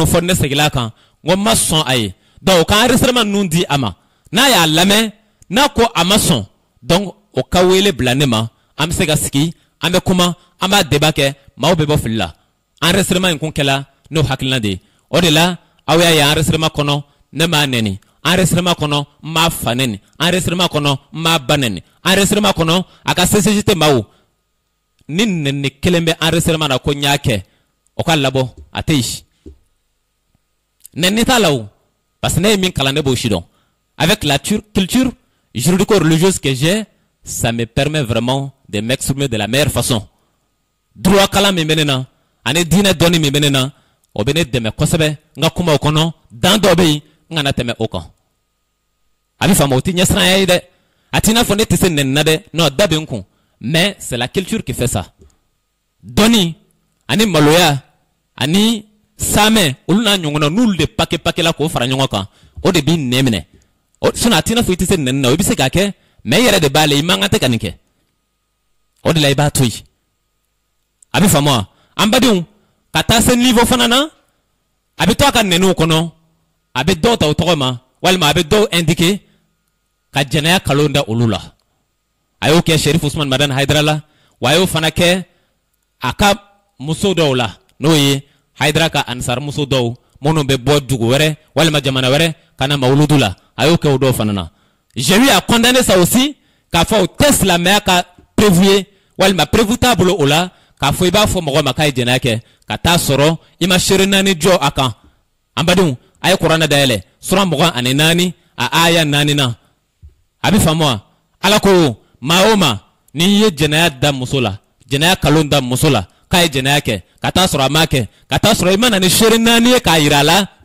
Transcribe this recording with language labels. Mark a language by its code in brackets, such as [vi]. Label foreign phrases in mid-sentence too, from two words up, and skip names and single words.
[bm] fɔ ne seginna kan n ko n ma sɔn a ye donc o ka enregistrement ninnu di a ma n'a y'a lamɛn n'a ko a ma sɔn donc o ka wele bila ne ma an bɛ se ka sigi an bɛ kuma an b'a débat kɛ maaw bɛ bɔ fili la enregistrement in kun kɛla n'o hakilina de ye o de la aw y'a ye enregistrement kɔnɔ ne m'a nɛni enregistrement kɔnɔ n m'a fa nɛni enregistrement kɔnɔ n m'a ba nɛni enregistrement kɔnɔ a ka CCJT maaw ni nɛni kelen bɛ enregistrement na ko n y'a kɛ o ka labɔ a tɛ yen nɛni t'a la o parce que ne ye min kalan ne b'o si dɔn [fr] avec la culture juridico-religieuse que j'ai ça me permet vraiment de m'exprimer de la meilleure façon [bm] droit kalan min bɛ ne na ani diinɛ dɔnni min bɛ ne na o bɛ ne dɛmɛ kosɛbɛ n ka kumaw kɔnɔ dan dɔ bɛ yen n kana tɛmɛ o kan a bɛ faamu o tɛ ɲɛsiranya ye dɛ a t'i n'a fɔ ne tɛ se nɛni na dɛ non da bɛ n kun [fr] mais c'est la culture qui fait ça [bm] dɔnni ani maloya ani saamɛ olu n'a ɲɔgɔnna n'olu de pake la k'o fara ɲɔgɔn kan o de b'i nɛ minɛ sinon a t'i n'a fɔ i tɛ se nɛni na o i bɛ se k'a kɛ mais i yɛrɛ de b'a la i man kan tɛ ka nin kɛ o de la i b'a to yen a bɛ faamu wa an badenw ka taa se niveau fana na a bɛ to a ka nɛniw kɔnɔ a bɛ dɔw ta o tɔgɔ ma walima a bɛ dɔw indiquer ka jɛnɛya kalo da olu la a y'o kɛ Shérif Ousmane Madane Haidara la wa a y'o fana kɛ a ka muso dɔw la n'o ye Haidara ka ansar muso dɔw minnu bɛ bɔ dugu wɛrɛ walima jamana wɛrɛ ka na mawuludu la a y'o kɛ o dɔw fana na [fr] j'ai eu à condamner ça aussi [bm] k'a fɔ o tɛ silamɛya ka prévu ye walima prévu t'a bolo o la k'a fɔ i b'a fɔ mɔgɔ ma k'a ye jɛnɛya kɛ ka taa sɔrɔ i ma seere 4 jɔ a kan an badenw a ye kuranɛ dayɛlɛ sura 24 a aya 4 na a bɛ faamu wa ala ko maa o maa n'i ye jɛnɛya da muso la jɛnɛya kalon da muso la k'a ye jɛnɛya kɛ ka taa sɔrɔ a m'a kɛ ka taa sɔrɔ i ma na ni seere 4 ye k'a yira a la